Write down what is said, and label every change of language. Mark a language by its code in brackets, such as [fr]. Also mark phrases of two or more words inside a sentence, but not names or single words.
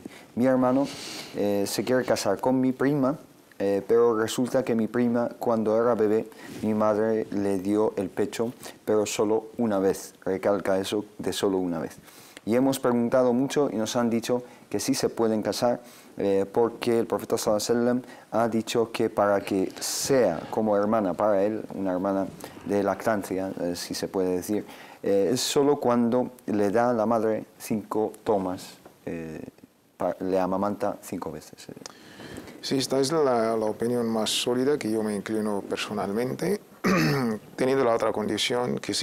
[es] Mi hermano se quiere casar con mi prima, pero resulta que mi prima, cuando era bebé, mi madre le dio el pecho, pero solo una vez. Recalca eso de solo una vez. Y hemos preguntado mucho y nos han dicho que sí se pueden casar, porque el profeta [ar] صلى الله عليه وسلم [es] ha dicho que para que sea como hermana para él, una hermana de lactancia, si se puede decir, es solo cuando le da a la madre 5 tomas, le amamanta 5 veces. Sí, esta es la opinión más sólida que yo me inclino personalmente, teniendo la otra condición que